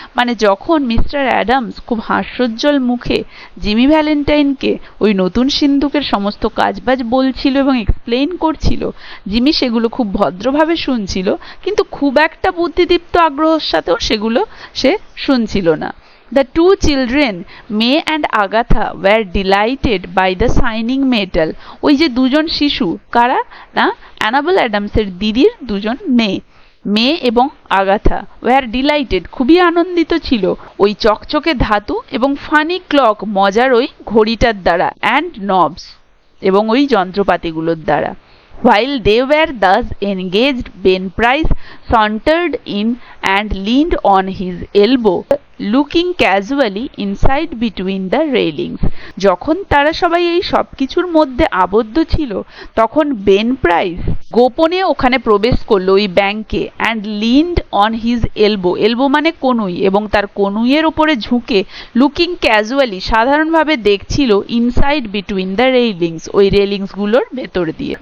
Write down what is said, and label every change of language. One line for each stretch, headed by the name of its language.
Bangla: মানে যখন mister Adams খুব হাস্যোজ্জ্বল মুখে জিমি ভ্যালেন্টাইনকে ওই নতুন সিন্দুকের সমস্ত কাজবাজ বলছিল এবং এক্সপ্লেইন করছিল, জিমি সেগুলো খুব ভদ্রভাবে শুনছিল, কিন্তু খুব একটা বুদ্ধিদীপ্ত আগ্রহের সাথেও সেগুলো সে শুনছিল না।
English: The two children, May and Agatha, were delighted by the shining metal.
Bangla: ওই যে দুজন শিশু, কারা না? অ্যানাবেল অ্যাডামসের দিদির দুজন মেয়ে, মে এবং আগাথা, ওয়ার ডিলাইটেড খুবই আনন্দিত ছিল ওই চকচকে ধাতু এবং ফানি ক্লক মজার ওই ঘড়িটার দ্বারা, অ্যান্ড নবস এবং ওই যন্ত্রপাতিগুলোর দ্বারা।
English: While they were thus engaged, Ben Price sauntered in and leaned on his elbow, looking casually inside between the railings.
Bangla: যখন তারা সবাই এই সব কিছুর মধ্যে আবদ্ধ ছিল, তখন বেন প্রাইস গোপনে ওখানে প্রবেশ করলো ওই ব্যাংকে
English: and leaned on his elbow,
Bangla: elbow মানে কনুই, এবং তার কনুইয়ের ওপরে ঝুঁকে
English: looking casually
Bangla: সাধারণভাবে দেখছিল
English: inside between the railings,
Bangla: ওই রেলিংসগুলোর ভেতর দিয়ে।